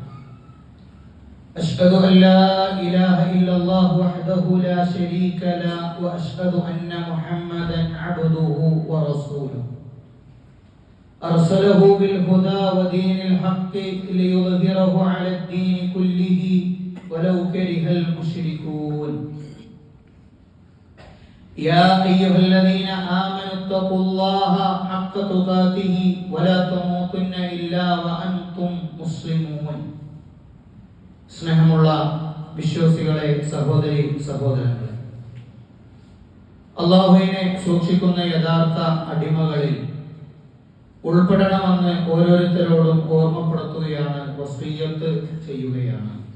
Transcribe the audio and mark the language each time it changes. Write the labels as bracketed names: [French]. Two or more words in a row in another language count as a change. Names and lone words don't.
[Arabic] أشهد أن لا إله إلا الله وحده لا شريك له وأشهد أن محمدا عبده ورسوله أرسله بالهدى ودين الحق ليظهره على الدين كله ولو كره المشركون يا أيها الذين آمنوا اتقوا الله حق تقاته ولا تموتن إلا وأنتم مسلمون [Malayalam] സ്നേഹമുള്ള വിശ്വാസികളെ, സഹോദരി സഹോദരങ്ങളെ, അല്ലാഹുവിനെ സൂക്ഷിക്കുന്ന യഥാർത്ഥ അടിമകളിൽ ഉൾപ്പെടണമെന്ന് ഓരോരുത്തരോടും ഓർമ്മപ്പെടുത്തുകയാണ്, വസിയ്യത്ത് ചെയ്യുകയാണ്.